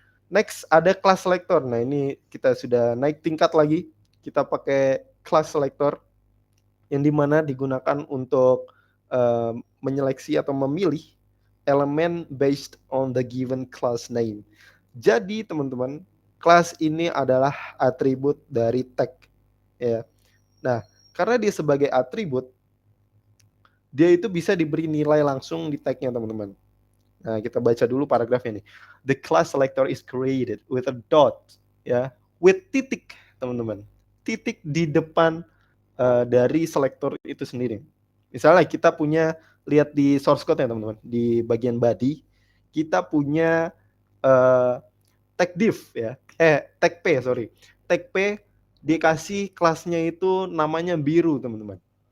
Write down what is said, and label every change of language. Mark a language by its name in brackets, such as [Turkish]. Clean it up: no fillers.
[Indonesian] Next ada class selector. Nah ini kita sudah naik tingkat lagi, kita pakai class selector yang dimana digunakan untuk menyeleksi atau memilih elemen [English] based on the given class name. [Indonesian] Jadi teman-teman, kelas ini adalah atribut dari tag ya. Nah, karena dia sebagai atribut, dia itu bisa diberi nilai langsung di tag-nya teman-teman. Nah, kita baca dulu paragrafnya nih. [English] The class selector is created with a dot ya, with [Indonesian] titik teman-teman. Titik di depan dari selektor itu sendiri. Misalnya kita punya, lihat di source code-nya teman-teman, di bagian body kita punya tag div ya, tag p sorry, tag p dikasih kelasnya itu namanya biru teman-teman.